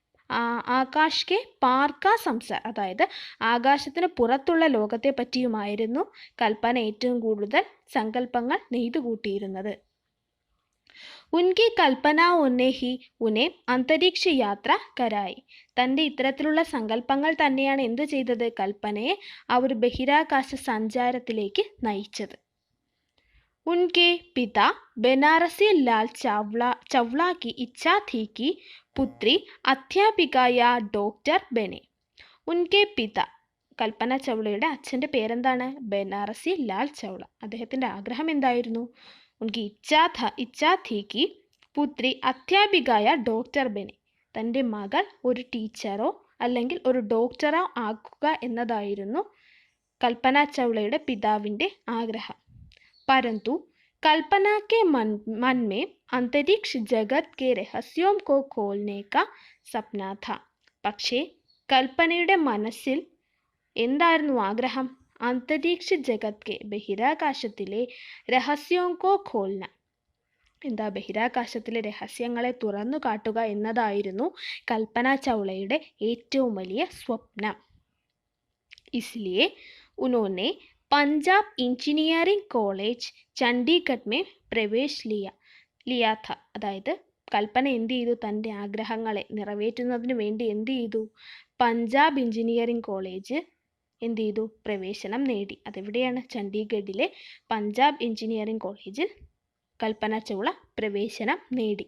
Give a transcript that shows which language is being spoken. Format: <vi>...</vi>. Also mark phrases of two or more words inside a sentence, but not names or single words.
<hi>आकाश के पार का संसार,</hi> <ml>അതായത് ആകാശത്തിന് പുറത്തുള്ള ലോകത്തെ പറ്റിയുമായിരുന്നു കൽപ്പന ഏറ്റവും കൂടുതൽ സങ്കല്പങ്ങൾ നെയ്തുകൂട്ടിയിരുന്നത്.</ml> <hi>उनकी कल्पनाओं ही उने अंतरिक्ष यात्रा कराई.</hi> <ml>തൻ്റെ ഇത്തരത്തിലുള്ള സങ്കല്പങ്ങൾ തന്നെയാണ് എന്തു ചെയ്തത്? കൽപ്പനയെ ആ ഒരു ബഹിരാകാശ സഞ്ചാരത്തിലേക്ക് നയിച്ചത്.</ml> <hi>उनके पिता बनारसी लाल चावला की इच्छा थी कि पुत्री अध्यापिका या डॉक्टर बने. उनके पिता,</hi> <ml>കൽപ്പന ചൗളയുടെ അച്ഛൻ്റെ പേരെന്താണ്? ബനാറസി ലാൽ ചൗള. അദ്ദേഹത്തിൻ്റെ ആഗ്രഹം എന്തായിരുന്നു?</ml> <hi>उनकी इच्छा थी कि पुत्री अध्यापिका या डॉक्टर बने.</hi> <ml>തൻ്റെ മകൾ ഒരു ടീച്ചറോ അല്ലെങ്കിൽ ഒരു ഡോക്ടറോ ആക്കുക എന്നതായിരുന്നു കൽപ്പന ചൗളയുടെ പിതാവിൻ്റെ ആഗ്രഹം.</ml> <hi>परंतु कल्पना के मन में अंतरिक्ष जगत के रहस्यों को खोलने का सपना था.</hi> <ml>പക്ഷേ കൽപ്പനയുടെ മനസ്സിൽ എന്തായിരുന്നു ആഗ്രഹം?</ml> <hi>अंतरिक्ष जगत के,</hi> <ml>ബഹിരാകാശത്തിലെ</ml> <hi>रहस्यों को खोलना,</hi> <ml>എന്താ ബഹിരാകാശത്തിലെ രഹസ്യങ്ങളെ തുറന്നു കാട്ടുക എന്നതായിരുന്നു കൽപ്പന ചൗളയുടെ ഏറ്റവും വലിയ സ്വപ്നം.</ml> <hi>इसलिए उन्होंने पंजाब इंजीनियरिंग कॉलेज चंडीगढ़ में प्रवेश लिया था.</hi> <ml>അതായത് കൽപ്പന എന്ത് ചെയ്തു? തൻ്റെ ആഗ്രഹങ്ങളെ നിറവേറ്റുന്നതിന് വേണ്ടി എന്ത് ചെയ്തു? പഞ്ചാബ് എഞ്ചിനീയറിംഗ് കോളേജ് എന്ത് ചെയ്തു? പ്രവേശനം നേടി. അതെവിടെയാണ്? ചണ്ഡീഗഡിലെ പഞ്ചാബ് എഞ്ചിനീയറിംഗ് കോളേജിൽ കൽപ്പന ചൗള പ്രവേശനം നേടി.</ml>